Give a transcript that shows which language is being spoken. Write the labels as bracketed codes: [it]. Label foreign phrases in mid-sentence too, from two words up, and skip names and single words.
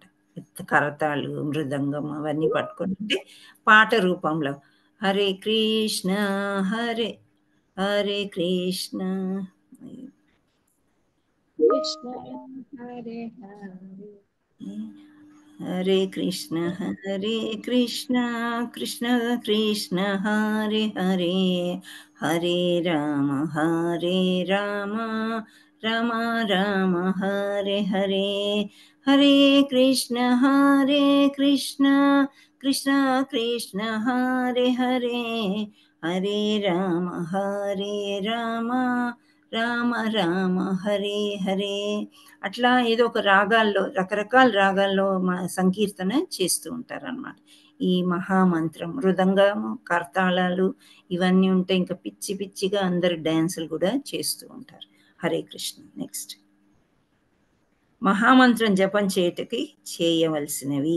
[te] కరతాళు, మృదంగం అవన్నీ పట్టుకుంటే పాట రూపంలో [sa] హరే కృష్ణ హరే హరే కృష్ణ కృష్ణ హరే హరే హరే కృష్ణ కృష్ణ కృష్ణ హరే హరే, హరే రామ రామ రామ హరే హరే, హరే కృష్ణ కృష్ణ కృష్ణ హరే హరే, హరే రామ రామ రామ హరే హరే. [te] అట్లా ఏదో ఒక రాగాల్లో, రకరకాల రాగాల్లో సంకీర్తన చేస్తూ ఉంటారన్నమాట. ఈ మహామంత్రం, మృదంగము, కర్తాళాలు ఇవన్నీ ఉంటే ఇంకా పిచ్చి పిచ్చిగా అందరు డ్యాన్సులు కూడా చేస్తూ ఉంటారు. [sa] హరే కృష్ణ. [te] నెక్స్ట్ మహామంత్రం జపం చేయవలసినవి.